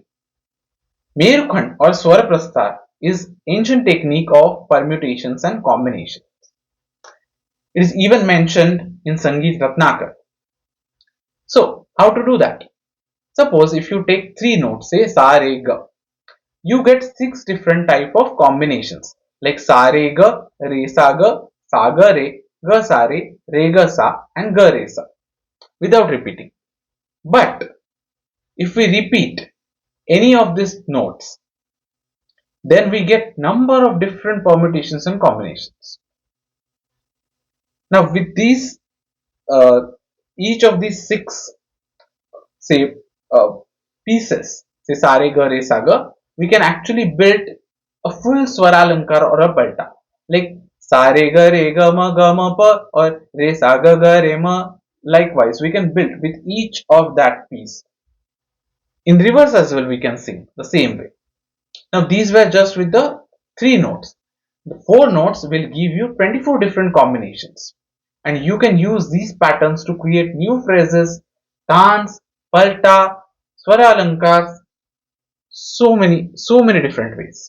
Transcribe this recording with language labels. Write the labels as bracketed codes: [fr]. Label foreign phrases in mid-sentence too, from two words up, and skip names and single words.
[en] Merukhand or Swara is ancient technique of permutations and combinations. It is even mentioned in Sangeet Ratnakar. So how to do that? Suppose if you take three notes, say sa re ga, you get six different type of combinations like sa re ga, re sa ga re, re ga sa and ga re sa without repeating. But if we repeat any of these notes, then we get number of different permutations and combinations. Now with these, uh, each of these six say uh, pieces, say sa re ga re sa ga, we can actually build a full Swaralankar or a Balta like sa re ga ma pa or re sa ga re ma. Likewise, we can build with each of that piece. In reverse as well, we can sing the same way. Now these were just with the three notes. The four notes will give you 24 different combinations, and you can use these patterns to create new phrases, dance, palta, swara alankars, so many different ways.